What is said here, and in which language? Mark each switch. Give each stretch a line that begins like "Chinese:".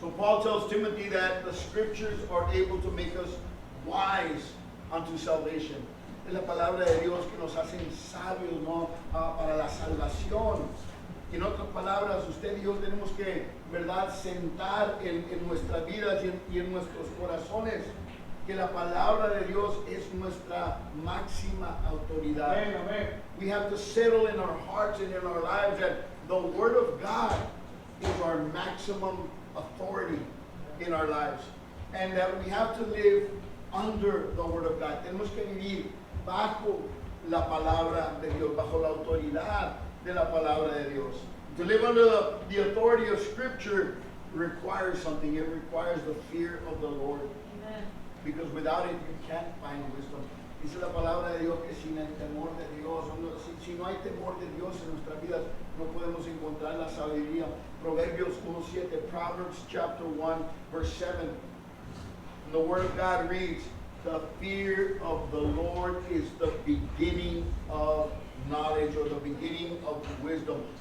English: So Paul tells Timothy that the scriptures are able to make us wise unto salvation.
Spanish: Es la palabra de Dios que nos hacen sabios, ¿no? Para la salvación. En otras palabras, usted y yo tenemos que, ¿verdad?, sentar en nuestras vidas y en nuestros corazones que la palabra de Dios es nuestra máxima autoridad. Amén, amén.
English: We have to settle in our hearts and in our lives that the Word of God is our maximum authority in our lives. And that we have to live under the Word of God.
Spanish: Tenemos que vivir bajo la palabra de Dios, bajo la autoridad de la palabra de Dios.
English: To live under the authority of Scripture requires something. It requires the fear of the Lord. Amen. Because without it, you can't find wisdom.
Spanish: Dice la palabra de Dios que sin el temor de Dios, si no hay temor de Dios en nuestras vidas, no podemos encontrar la sabiduría. Proverbios 1:7,
English: Proverbs chapter 1, verse 7. The Word of God reads, the fear of the Lord is the beginning of knowledge, or the beginning of wisdom.